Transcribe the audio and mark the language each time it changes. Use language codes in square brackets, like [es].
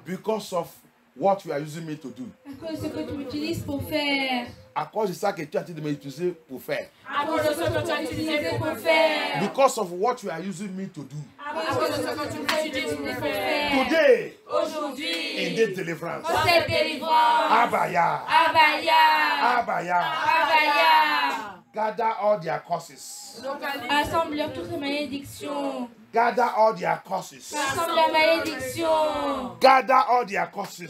[en] Because of what you are using me to do. [fr] À cause de ce que tu utilises pour faire. À cause de ça que tu as de m'utiliser pour faire. À cause de ce que tu as utilisé pour faire. [en] Because of what you are using me to do. [fr] À cause de ce que tu utilises pour faire. [en] Today, [fr] Aujourd'hui. [en] in this deliverance. [fr] Pour cette délivrance. [en] Abaya. Abaya. Abaya. Abaya. Gather all their causes. [fr] Assemble toutes les malédictions. [en] Gather all their causes. [fr] Assemble la malédiction. [en] Gather all their causes.